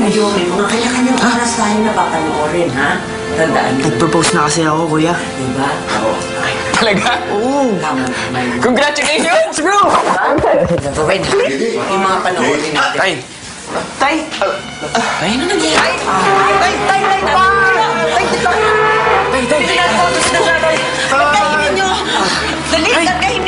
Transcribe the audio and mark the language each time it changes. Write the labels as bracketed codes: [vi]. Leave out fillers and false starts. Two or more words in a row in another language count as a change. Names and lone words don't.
[tl] Ayun, may mga kanya-kanyang oras tayo na papanoorin, ha? Tandaan mo. Nag-propose na kasi ako, kuya. Diba? Oo. Talaga? Oo. Tama. [en] Congratulations, bro! [tl] Provide yung mga panoorin natin. Tay! Tay! Tay, ano nangyayari? Tay! Tay! Tay! Pa! Tay! Tay! Tay, tay! Tay! Tay! Tay! Tay! Tay! Tay! Tay! Tay! Tay!